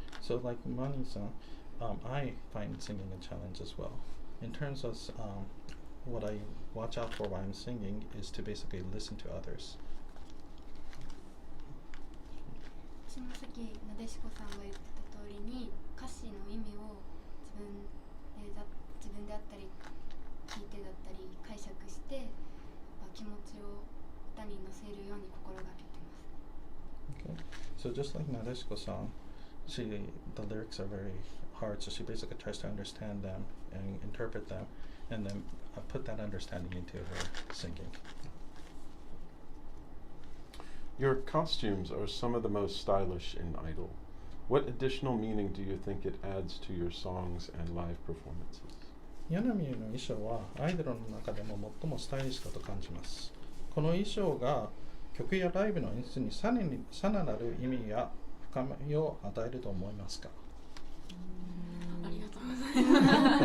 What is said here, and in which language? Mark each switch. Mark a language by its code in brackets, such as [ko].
[en] So like Mani-san, I find singing a challenge as well. In terms of what I watch out for while I'm singing is to basically listen to others. [ja] 私もさっきなでしこさんが言ってた通りに歌詞の意味を自分であったり聞いてだったり解釈してやっぱ気持ちを歌に乗せるように心がけてます。 [en] Okay. So just like Nadeshiko-san, the lyrics are very hard, so she basically tries to understand them and interpret them and then put that understanding into her singing. Your costumes are some of the most stylish in Idol. What additional meaning do you think it adds to your songs and live performances? [ja] ヤナミューの衣装はアイドルの中でも最もスタイリッシュだと感じます。この衣装が曲やライブの演出にさらなる意味や深みを与えると思いますか？ありがとうございます。